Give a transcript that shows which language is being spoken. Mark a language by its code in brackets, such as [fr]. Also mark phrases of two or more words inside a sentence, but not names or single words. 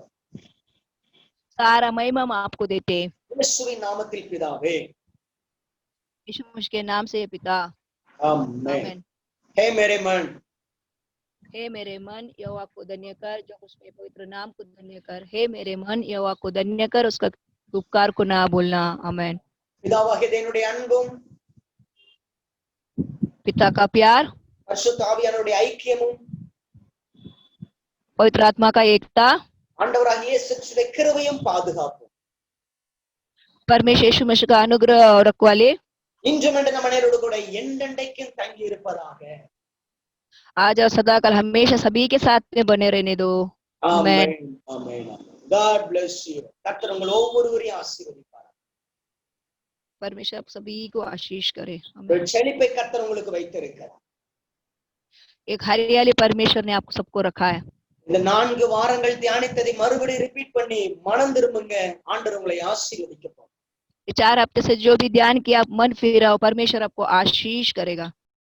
[hi] सारा महिमा हम आपको देते हैं। [ta] இயேசுவின் நாமத்தில் பிதாவே. [hi] यीशु मसीह के नाम से पिता। आमेन। आमेन। हे मेरे मन, हे मेरे मन यहोवा को धन्य कर, जो उसमें पवित्र नाम को धन्य कर। हे मेरे मन यहोवा को धन्य कर, उसका उपकार को ना भूलना। आमेन। [ta] பிதாவாகிய தேவனுடைய அன்பும் [hi] पिता का प्यार, [ta] பரிசுத்த ஆவியானவருடைய ஐக்கியமும் [hi] पवित्र आत्मा का एकता, [ta] ஆண்டவராகிய இயேசு கிறிஸ்துவின் கிருபையும் பாதுகாப்பும் [hi] परमेश्वर यीशु मसीह का अनुग्रह और रखवाले [ta] இன்றும் என்று நம் அனைவரோடு கூட என்றென்றைக்கும் தங்கி இருப்பதாக। [hi] आज और सदा काल हमेशा सभी के साथ में बने रहने दो। [ta] ஆமென் ஆமென்। [en] God bless you। [ta] கர்த்தர் உங்கள் ஒவ்வொருவரையும் ஆசீர்வதிப்பார்। [hi] परमेश्वर आप सभी को आशीष करे। [ta] ஒரு செழிப்பை கர்த்தர் உங்களுக்கு வைத்திருக்கிறார்। [hi] एक हरियाली परमेश्वर ने आपको सबको रखा है। [ta] இந்த 4 வாரங்கள் தியானித்ததை மறுபடியும் ரிப்பீட் பண்ணி மனம் திரும்புங்க, ஆண்டவர் உங்களை ஆசீர்வதிக்க போறார்। [hi] 4 हफ्ते से जो भी ध्यान किया आप मन फिराओ, परमेश्वर आपको आशीष करेगा।